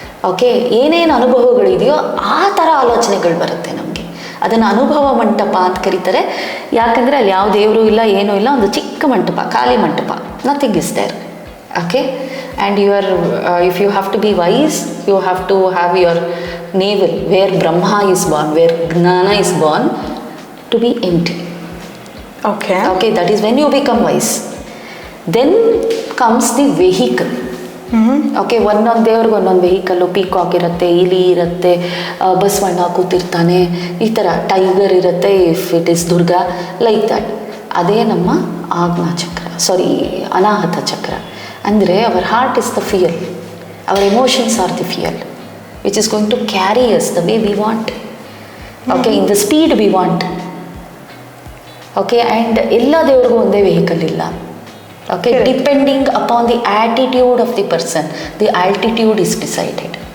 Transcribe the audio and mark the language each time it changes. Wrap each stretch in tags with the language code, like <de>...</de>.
<kn>Okay, ಏನೇನು ಅನುಭವಗಳಿದೆಯೋ ಆ ಥರ ಆಲೋಚನೆಗಳು ಬರುತ್ತೆ ನಮಗೆ. ಅದನ್ನು ಅನುಭವ ಮಂಟಪ ಅಂತ ಕರೀತಾರೆ. ಯಾಕಂದರೆ ಅಲ್ಲಿ ಯಾವ ದೇವರು ಇಲ್ಲ, ಏನೂ ಇಲ್ಲ, ಒಂದು ಚಿಕ್ಕ ಮಂಟಪ, ಖಾಲಿ ಮಂಟಪ,</kn> <en>Nothing is there. Okay. And if you have to be wise, you have to have your navel where Brahma is born, where Gnana is born, to be empty. Okay. Okay, that is when you become wise. Then comes the vehicle.</en> <kn>Okay, ಒಂದೊಂದು ದೇವ್ರಿಗೆ ಒಂದೊಂದು vehicle, peacock ಇರುತ್ತೆ, ಇಲಿ ಇರುತ್ತೆ, ಬಸವಣ್ಣ ಕೂತಿರ್ತಾನೆ, ಈ ಥರ tiger ಇರುತ್ತೆ</kn> <en>If it is Durga, like that.</en> <kn>ಅದೇ ನಮ್ಮ ಆಜ್ಞಾ ಚಕ್ರ, ಅನಾಹತ ಚಕ್ರ.</kn> <en>ಅಂದರೆ our heart is the fuel, our emotions are the fuel which is going to carry us the way we want, okay, in the speed we want.</en> <kn>Okay, and ಎಲ್ಲ ದೇವ್ರಿಗೂ ಒಂದೇ vehicle ಇಲ್ಲ.</kn> <en>Okay, depending upon the attitude of the person, the altitude is decided.</en>